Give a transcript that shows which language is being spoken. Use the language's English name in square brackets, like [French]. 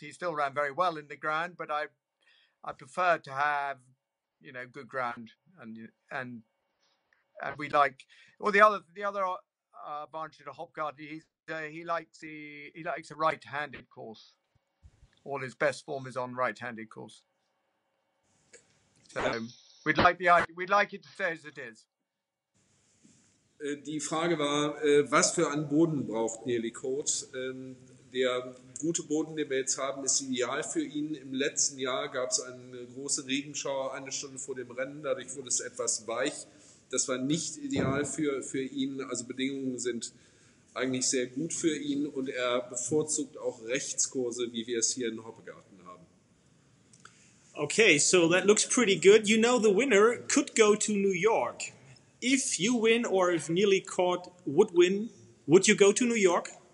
[English] He still ran very well in the ground, but I prefer to have, good ground, and we like. Well, the other advantage of Hopgarden, he likes a right-handed course. All his best form is on right-handed course. So we'd like it to stay as it is. [German] Die Frage war, was für einen Boden braucht Nearly Court? Der gute Boden, den wir jetzt haben, ist ideal für ihn. Im letzten Jahr gab es eine große Regenschauer 1 Stunde vor dem Rennen, dadurch wurde es etwas weich. Das war nicht ideal für ihn, also Bedingungen sind eigentlich sehr gut für ihn und er bevorzugt auch Rechtskurse, wie wir es hier in Hoppegarten haben. [English] Okay, so that looks pretty good. You know the winner could go to New York. If you win or if Nearly Court would win, would you go to New York?